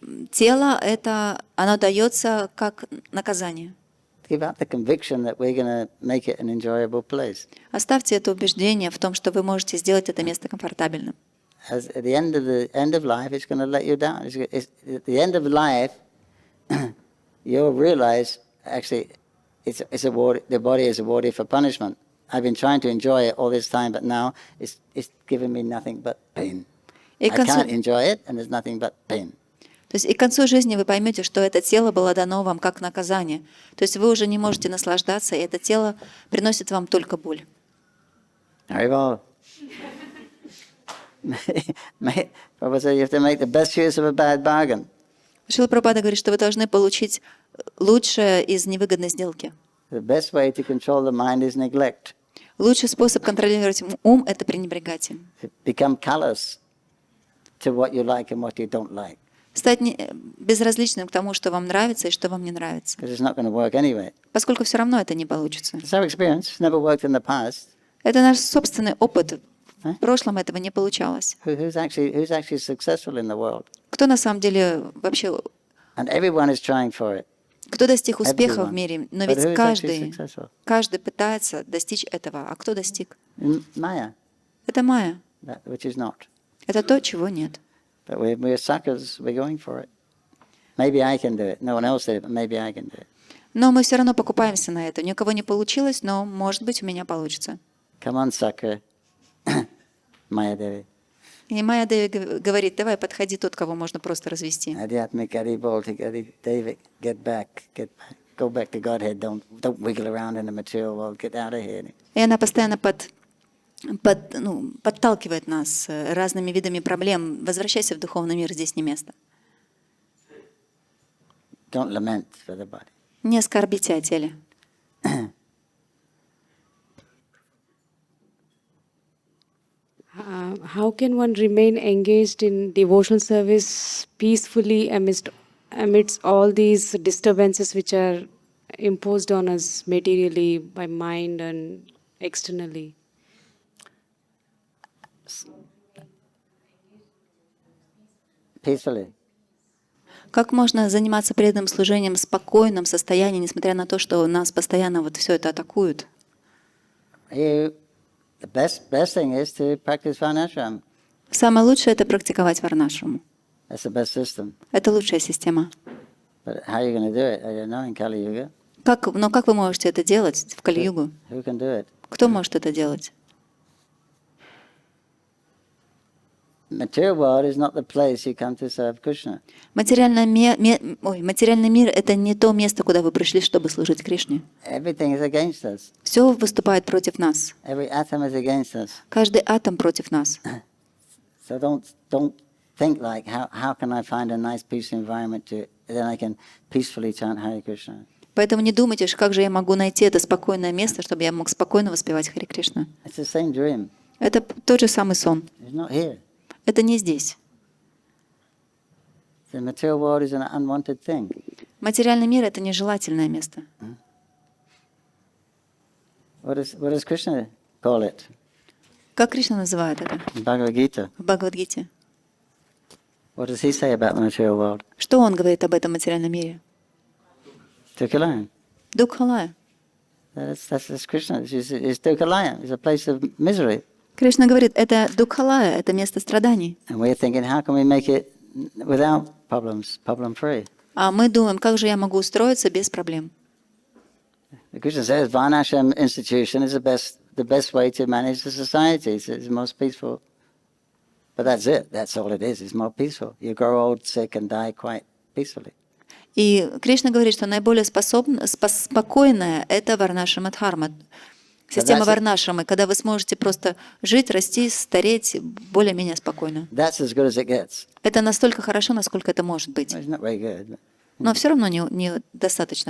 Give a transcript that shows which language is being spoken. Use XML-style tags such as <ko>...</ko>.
<ru>Тело это, оно дается как наказание.</ru> <en>Give up the conviction that we're going to make it an enjoyable place.</en> <ru>Оставьте это убеждение в том, что вы можете сделать это место комфортабельным.</ru> <en>As at the end of life, it's going to let you down. At the end of life, you'll realize actually it's awarded. The body is awarded for punishment. I've been trying to enjoy it all this time, but now it's giving me nothing but pain. I can't enjoy it, and there's nothing but pain.</en> <ru>То есть и к концу жизни вы поймете, что это тело было дано вам как наказание. То есть вы уже не можете наслаждаться, и это тело приносит вам только боль.</ru> <sa>Haribol.</sa> <en>Prabhu said you have to make the best use of a bad bargain.</en> <ru>Шрила Прабхупада говорит, что вы должны получить лучшее из невыгодной сделки.</ru> <en>The best way to control the mind is neglect.</en> <ru>Лучший способ контролировать ум – это пренебрегать им.</ru> <en>Become callous to what you like and what you don't like.</en> <ru>Стать безразличным к тому, что вам нравится и что вам не нравится.</ru> <en>Because it's not going to work anyway.</en> <ru>Поскольку все равно это не получится.</ru> <en>It's our experience. It's never worked in the past.</en> <ru>Это наш собственный опыт. В прошлом этого не получалось.</ru> <en>Who's actually successful in the world?</en> <ru>Кто на самом деле вообще...</ru> <en>And everyone is trying for it.</en> <ru>Кто достиг успеха в мире? Но</ru> <en>But</en> <ru>ведь</ru> <en>who is actually successful?</en> <ru>каждый пытается достичь этого. А кто достиг?</ru> <en>Maya,</en> <ru>Это майя.</ru> <en>which is not.</en> <ru>Это то, чего нет.</ru> <en>But we're suckers. We're going for it. Maybe I can do it. No one else did it, but maybe I can do it.</en> <ru>Но мы все равно покупаемся на это. Ни у кого не получилось, но, может быть, у меня получится.</ru> <en>Come on, sucker. Maya Devi.</en> <ru>И Майя Деви говорит, давай, подходи тот, кого можно просто развести.</ru> <en>Adhyatmic Adi Bolti Adi David, get back. Go back to Godhead. Don't wiggle around in the material world. Get out of here.</en> <ru>И она постоянно подталкивает нас разными видами проблем. Возвращайся в духовный мир, здесь не место.</ru> <en>Don't lament for the body.</en> <ru>Не скорбите о теле.</ru> <en>How can one remain engaged in devotional service peacefully amidst all these disturbances which are imposed on us materially by mind and externally? Peacefully.</en> <ru>Как можно заниматься преданным служением в спокойном состоянии, несмотря на то, что нас постоянно вот все это атакуют?</ru> <en>The best thing is to practice varnashram.</en> <ru>Самое лучшее — это практиковать варнашраму.</ru> <en>That's the best system.</en> <ru>Это лучшая система.</ru> <en>But how are you going to do it? I don't know in Kali Yuga.</en> <ru>Но как вы можете это делать в Кали-югу?</ru> <en>Who can do it?</en> <ru>Кто может это делать?</ru> <en>Material world is not the place you come to serve Krishna.</en> <ru>Материальный мир — это не то место, куда вы пришли, чтобы служить Кришне.</ru> <en>Everything is against us.</en> <ru>Все выступает против нас.</ru> <en>Every atom is against us.</en> <ru>Каждый атом против нас.</ru> <en>So don't think like how can I find a nice peaceful environment to then I can peacefully chant Hare Krishna.</en> <ru>Поэтому не думайте, как же я могу найти это спокойное место, чтобы я мог спокойно воспевать Харе Кришна.</ru> <en>It's the same dream.</en> <ru>Это тот же самый сон.</ru> <en>It's not here.</en> <ru>Это не здесь.</ru> <en>The material world is an unwanted thing.</en> <ru>Материальный мир — это нежелательное место.</ru> <en>What does Krishna call it?</en> <ru>Как Кришна называет это</ru> <en>In Bhagavad Gita.</en> <ru>в Бхагавад-гите?</ru> <en>What does he say about the material world?</en> <ru>Что он говорит об этом материальном мире?</ru> <sa>Dukhalayam.</sa> <ru>Дукхалая.</ru> <en>That's Krishna. It's Dukhalayam. It's a place of misery.</en> <ru>Кришна говорит, это дукхалая, это место страданий.</ru> <en>And we're thinking, how can we make it without problems, problem-free?</en> <ru>А мы думаем, как же я могу устроиться без проблем?</ru> <en>Krishna says Varnashram institution is the best way to manage the society. It's the most peaceful. But that's it. That's all it is. It's more peaceful. You grow old, sick, and die quite peacefully.</en> <ru>И Кришна говорит, что наиболее спокойная — это варнашрама-дхарма, система варнашрамы, когда вы сможете просто жить, расти, стареть более-менее спокойно.</ru> <en>That's as good as it gets.</en> <ru>Это настолько хорошо, насколько это может быть.</ru> <en>It's not very good.</en> <ru>Но все равно не достаточно</ru>